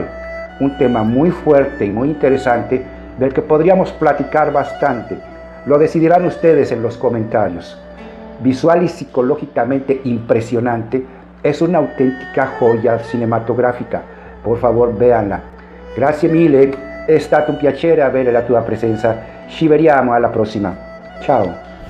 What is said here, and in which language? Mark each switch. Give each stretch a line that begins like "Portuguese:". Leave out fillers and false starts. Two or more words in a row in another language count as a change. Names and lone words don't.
Spanish: Un tema muy fuerte y muy interesante del que podríamos platicar bastante. Lo decidirán ustedes en los comentarios. Visual y psicológicamente impresionante, es una autentica joya cinematográfica. Por favor, véanla.
Italian: Grazie mille, è stato un piacere avere la tua presenza. Ci vediamo alla prossima. Ciao.